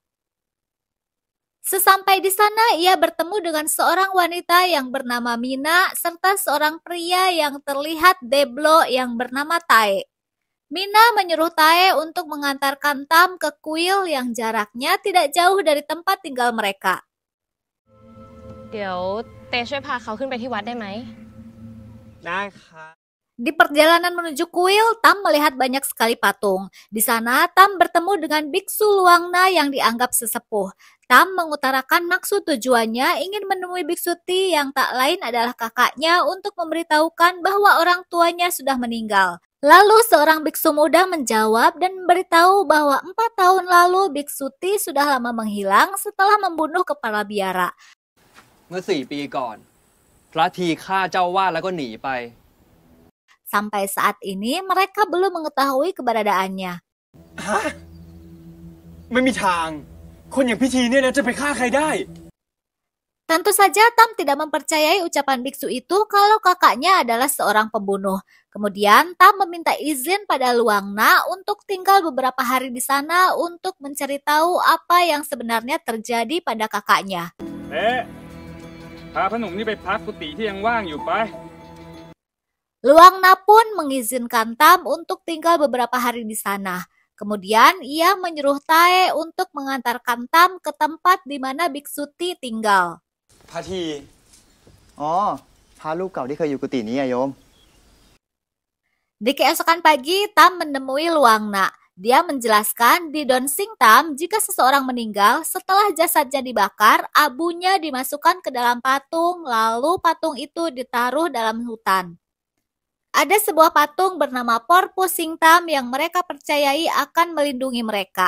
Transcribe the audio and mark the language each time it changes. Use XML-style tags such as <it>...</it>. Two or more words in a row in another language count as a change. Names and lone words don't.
<id>Sesampai di sana, ia bertemu dengan seorang wanita yang bernama Mina serta seorang pria yang terlihat deblo yang bernama Tae. Mina menyuruh Tae untuk mengantarkan Tam ke kuil yang jaraknya tidak jauh dari tempat tinggal mereka.</id> <th>เดี๋ยวเตช่วยพาเขาขึ้นไปที่วัดได้ไหม ได้ค่ะ</th> <id>Di perjalanan menuju kuil, Tam melihat banyak sekali patung. Di sana, Tam bertemu dengan Biksu Luangna yang dianggap sesepuh. Tam mengutarakan maksud tujuannya ingin menemui Biksu Ti yang tak lain adalah kakaknya untuk memberitahukan bahwa orang tuanya sudah meninggal. Lalu seorang biksu muda menjawab dan memberitahu bahwa 4 tahun lalu Biksu Ti sudah lama menghilang setelah membunuh kepala biara.</id> <th>เมื่อ4 ปีก่อนพระทีฆ่าเจ้าวาดแล้วก็หนีไป</th> <id>Sampai saat ini mereka belum mengetahui keberadaannya.</id> <th>ฮะไม่มีทางคนอย่างพิธีเนี่ยนะจะไปฆ่าใครได้</th> <id>Tentu saja Tam tidak mempercayai ucapan biksu itu kalau kakaknya adalah seorang pembunuh. Kemudian Tam meminta izin pada Luangna untuk tinggal beberapa hari di sana untuk mencari tahu apa yang sebenarnya terjadi pada kakaknya.</id> <th>พาพ่อหนุ่มนี่ไปพักกุฏิที่ยังว่างอยู่ไป</th> <id>Luangna pun mengizinkan Tam untuk tinggal beberapa hari di sana. Kemudian ia menyuruh Tae untuk mengantarkan Tam ke tempat di mana Biksu Ti tinggal.</id> <th>พระที อ๋อพระรูปเก่าที่เคยอยู่กุฏินี้อะโยม</th> <id>Di keesokan pagi, Tam menemui Luangna. Dia menjelaskan di Don Sing Tam jika seseorang meninggal setelah jasadnya dibakar, abunya dimasukkan ke dalam patung, lalu patung itu ditaruh dalam hutan. Ada sebuah patung bernama Porpo Sing Tam yang mereka percayai akan melindungi mereka.</id>